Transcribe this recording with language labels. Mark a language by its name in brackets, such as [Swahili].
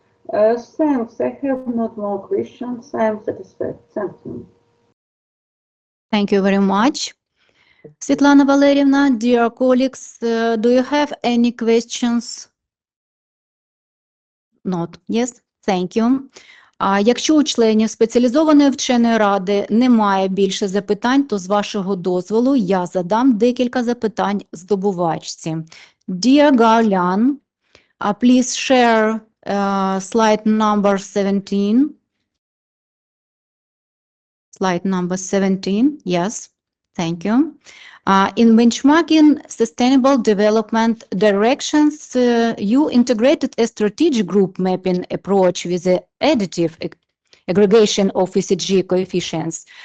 [English] Thanks. I have not more questions. I am satisfied. Thank you. Thank you very much. Svetlana Valerievna, dear colleagues, do you have any questions? Not. Yes? Thank you. [Ukrainian] Якщо у членів спеціалізованої вченої ради немає більше запитань, то з вашого дозволу я задам декілька запитань здобувачці. [English] Dear Гао Лян, please share slide number 17. Slide number 17, yes, thank you. In benchmarking sustainable development directions, you integrated a strategic group mapping approach with the additive aggregation of ESG coefficients.